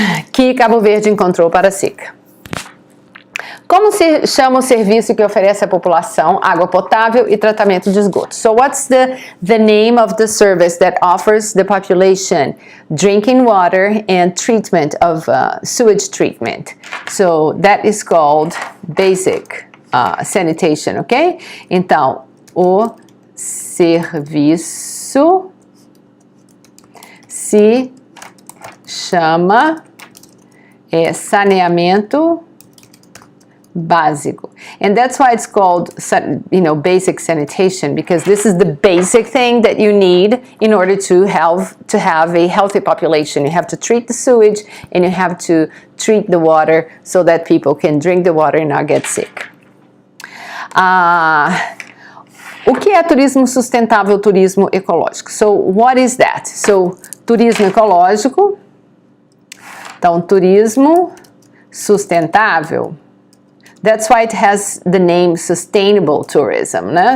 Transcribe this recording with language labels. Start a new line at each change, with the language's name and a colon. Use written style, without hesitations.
Portuguese: que Cabo Verde encontrou para a seca. Como se chama o serviço que oferece à população água potável e tratamento de esgoto?
English: So what's the name of the service that offers the population drinking water and treatment of sewage treatment? So that is called basic sanitation, ok?
Portuguese: Então, o serviço se chama saneamento básico.
English: And that's why it's called, basic sanitation, because this is the basic thing that you need in order to have a healthy population. You have to treat the sewage and you have to treat the water so that people can drink the water and not get sick.
Portuguese: O que é turismo sustentável, turismo ecológico?
English: So, what is that?
Portuguese: So, turismo ecológico. Então, turismo sustentável.
English: That's why it has the name sustainable tourism, né?